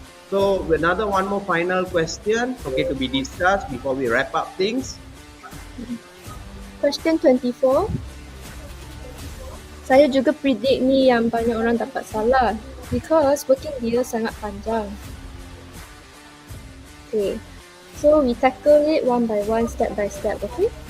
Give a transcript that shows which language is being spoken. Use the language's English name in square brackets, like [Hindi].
[English] So, another one more final question, okay, to be discussed before we wrap up things. Question 24. [Malay] Saya juga predict ni yang banyak orang dapat salah because working dia sangat panjang. [English] Okay, so we tackle it one by one, step by step, okay?